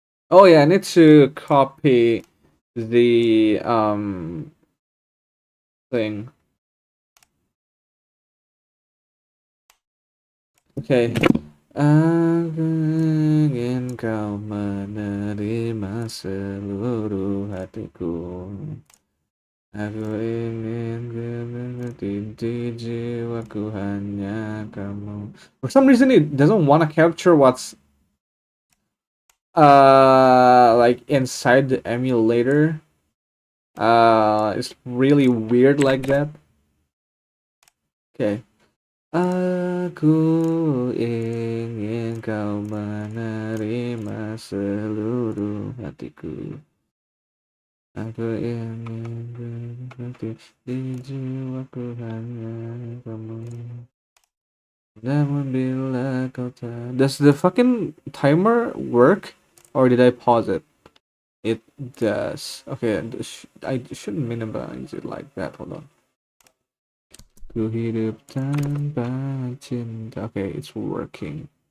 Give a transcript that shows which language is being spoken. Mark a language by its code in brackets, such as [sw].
[en] Oh yeah, I need to copy the thing. Okay. [id] Aku ingin kau menerima seluruh hatiku. Aku ingin di jiwaku hanya kamu. [en] For some reason, it doesn't want to capture what's like inside the emulator. It's really weird like that. Okay. [id] Aku ingin kau menerima seluruh hatiku. Aku ingin di jiwaku hanya kamu. Namun bila kau tak. [en] Does the fucking timer work, or did I pause it? It does. Okay, I shouldn't minimize it like that. Hold on. [id] Ku hidup tanpa cinta. [en] Okay, it's working.